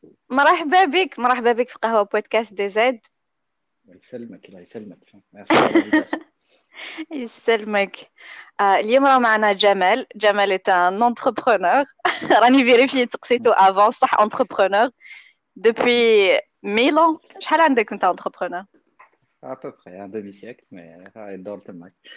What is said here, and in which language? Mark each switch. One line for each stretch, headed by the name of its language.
Arabic: مرحبا بك، مرحبا بك في قهوة بودكاست دي زد. الله يسلمك الله يسلمك.
French: Merci pour l'invitation.
Arabic: يسلمك. اليوم راه معنا جمال.
French: جمال est un entrepreneur.
Arabic: راني فيريفي تقسيتو افون صح
French: entrepreneur depuis 1000 ans.
Arabic: شحال عندك انت entrepreneur؟
French: À peu près un demi-siècle, mais
Arabic: دور تمك.